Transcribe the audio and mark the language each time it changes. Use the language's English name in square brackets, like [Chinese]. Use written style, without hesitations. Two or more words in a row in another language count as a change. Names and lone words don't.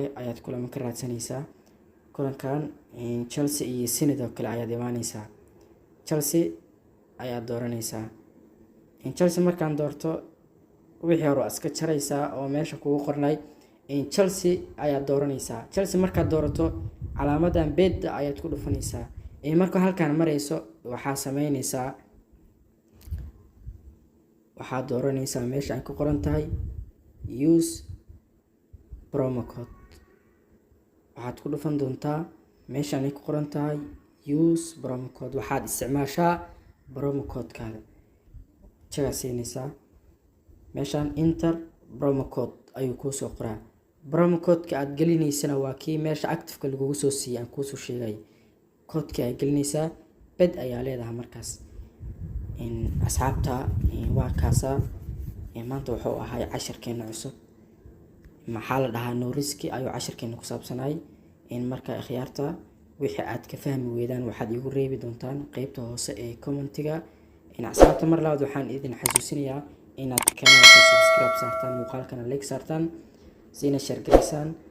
[Somali] ayaad kulama ka raadsanaysaa kulankan Chelsea iyo Arsenal kale ayaad imaanaysaa Chelsea ayaad dooranaysaa Chelsea markaan doorto wixii hore iska jaraysaa oo meesha kugu qornay Chelsea ayaad dooranaysaa Chelsea markaad doorato calaamadan bid ayaad ku dhufanaysaa marka halkaan marayso waxaa sameynaysaa waxaad dooranaysaa meesha ay ku qoran tahay [English] use promo code [Somali] waxaad ku dhufan doontaa meesha ay ku qoran tahay [English] use promo code [Somali] waxaad isticmaashaa [English] promo code [Somali] kaada jaga siinaysaa meeshan [English] enter promo code [Somali] ayuu ku soo qoraa [English] promo code [Somali] ka aad gelinaysana waa kii meesha active ka lagu soo siiyay aan ku soo sheegay code ka ay gelinaysaa bid ayaa leedahay markaas asxaabta waa kaasa maanta wuxuu ahay casharkeena cusub maxaa la dhahaa [English] no risk [Somali] ayuu casharkeena ku saabsanay marka khiyaarta wixii aad ka fahmi weydaan waxaad igu reebi doontaan qaybta hoose ee commentiga asxaabta mar labaad waxaan idin xasuusinayaa inaad kanaalka subscribe saartaan, muuqaalkana like saartaan, siina share gareysaan.